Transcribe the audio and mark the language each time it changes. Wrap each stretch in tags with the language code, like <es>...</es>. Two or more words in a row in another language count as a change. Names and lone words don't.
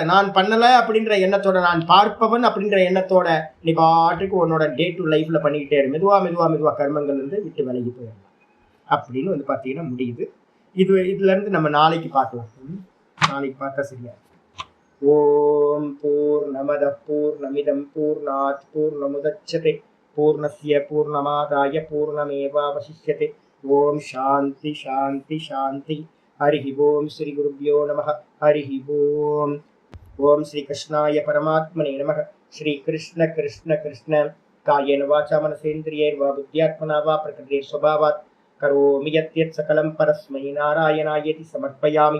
<ta>நான் பண்ணல அப்படின்ற எண்ணத்தோட, நான் பார்ப்பவன் அப்படின்ற எண்ணத்தோட நீ பாட்டுக்கு உன்னோட</ta> <en>day to life</en> <ta>பண்ணிக்கிட்டே இரு. மெதுவா கர்மங்கள் இருந்து விட்டு விலகி போயிடலாம் அப்படின்னு வந்து பாத்தீங்கன்னா முடியுது. இதுல இருந்து நம்ம நாளைக்கு பார்க்கலாம். நாளைக்கு பார்த்தா சரியா.</ta> <sa>ओम् पूर्णमदः पूर्णमिदं पूर्णात् पूर्णमुदच्यते पूर्णस्य पूर्णमादाय पूर्णमेवावशिष्यते. ओम् शान्तिः शान्तिः शान्तिः. हरिः ओम् श्री गुरुभ्यो नमः. हरिः ओम्। ओम् श्री कृष्णाय परमात्मने नमः. श्री कृष्ण कृष्ण कृष्ण. कायेन वाचा मनसेन्द्रियैर्वा बुद्ध्यात्मना वा प्रकृतेः स्वभावात् करोमि यद्यत् सकलं परस्मै नारायणायेति समर्पयामि.</sa>